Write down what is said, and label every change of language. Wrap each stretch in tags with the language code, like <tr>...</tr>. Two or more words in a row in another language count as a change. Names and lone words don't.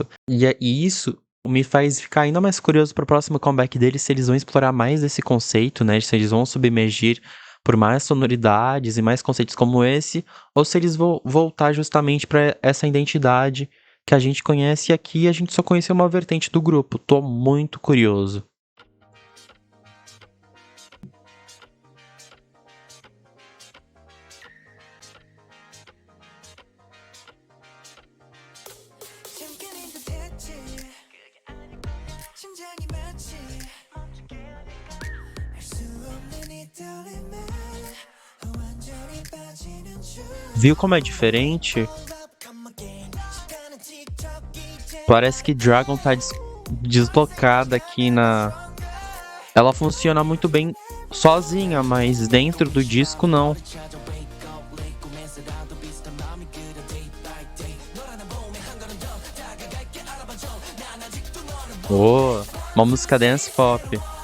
<pt>E isso me faz ficar ainda mais curioso pro próximo comeback deles, se eles vão explorar mais esse conceito, né? Se eles vão submergir por mais sonoridades e mais conceitos como esse, ou se eles vão voltar justamente pra essa identidade que a gente conhece e aqui a gente só conheceu uma vertente do grupo. Tô muito curioso.</pt> <ko>잠깐인 듯했지 심장이 마치 알 수 없는 이 떨림에 완전히 빠지는 줄</ko> <pt>Viu como é diferente?</pt> <en>Come again</en> <ko>시간은 틱톡 이제</ko> <pt>Parece que Dragon tá deslocada aqui na. Ela funciona muito bem sozinha, mas dentro do disco não. Oh, uma música dance pop.</pt>